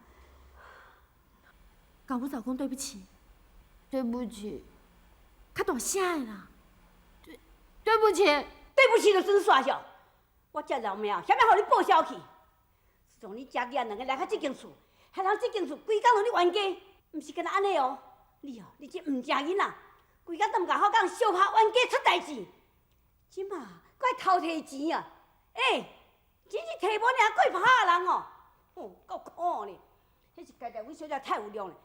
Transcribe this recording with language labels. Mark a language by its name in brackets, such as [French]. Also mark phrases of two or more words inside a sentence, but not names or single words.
[Min Nan Chinese] 甲吴嫂讲对不起，对不起，较大声的啦。对不起，对不起就算煞了。我这老命啊，想要互你报销去。自从你家己啊两个来到这间厝，害人这间厝规工互你冤家，毋是干那安尼哦。你这唔正囡仔，规工都唔甲好讲相拍冤家出代志。即马搁来偷摕钱啊！钱是摕无尔，搁会拍人哦！够可呢！迄是家大位小姐太有量了。